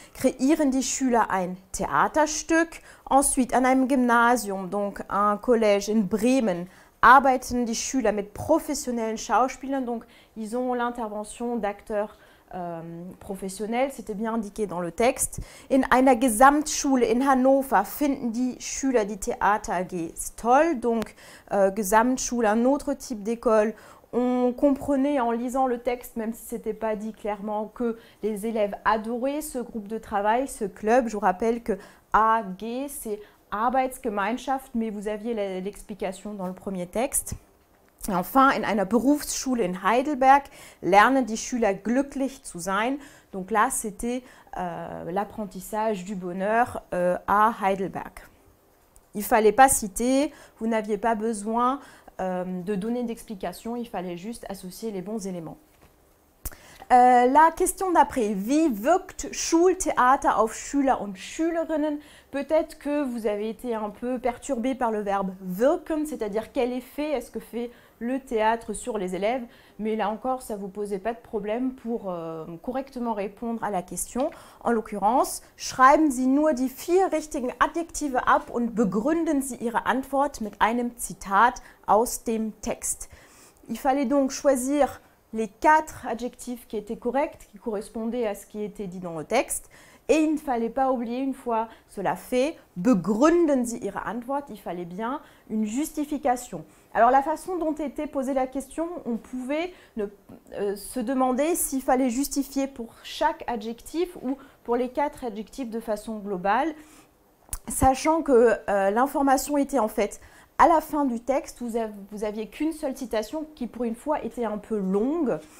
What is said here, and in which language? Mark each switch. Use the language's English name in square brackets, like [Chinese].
[German] Kreieren die Schüler ein Theaterstück. [French] Ensuite, [German] an einem Gymnasium, [French] donc un collège [German] in Bremen, arbeiten die Schüler mit professionnellen Schauspielern. [French] Donc, ils ont l'intervention d'acteurs professionnels, c'était bien indiqué dans le texte. [German] In einer Gesamtschule in Hannover finden die Schüler die Theater AG toll. [French] Donc, Gesamtschule, un autre type d'école. On comprenait en lisant le texte, même si ce n'était pas dit clairement, que les élèves adoraient ce groupe de travail, ce club. Je vous rappelle que AG, c'est Arbeitsgemeinschaft, mais vous aviez l'explication dans le premier texte. Et enfin, [German] in einer Berufsschule in Heidelberg lernen die Schüler glücklich zu sein. [French] Donc là, c'était l'apprentissage du bonheur à Heidelberg. Il ne fallait pas citer, vous n'aviez pas besoin de donner d'explication, il fallait juste associer les bons éléments. La question d'après, [German] wie wirkt Schultheater auf Schüler und Schülerinnen? [French] Peut-être que vous avez été un peu perturbé par le verbe wirken, c'est-à-dire quel effet est-ce que fait le théâtre sur les élèves, mais là encore, ça ne vous posait pas de problème pour correctement répondre à la question. En l'occurrence, [German] schreiben Sie nur die 4 richtigen Adjektive ab und begründen Sie Ihre Antwort mit einem Zitat aus dem Text. [French] Il fallait donc choisir les 4 adjectifs qui étaient corrects, qui correspondaient à ce qui était dit dans le texte. Et il ne fallait pas oublier, une fois cela fait, [German] begründen Sie Ihre Antwort, [French] il fallait bien une justification. Alors la façon dont était posée la question, on pouvait se demander s'il fallait justifier pour chaque adjectif ou pour les 4 adjectifs de façon globale, sachant que l'information était en fait à la fin du texte, vous aviez qu'une seule citation qui pour une fois était un peu longue.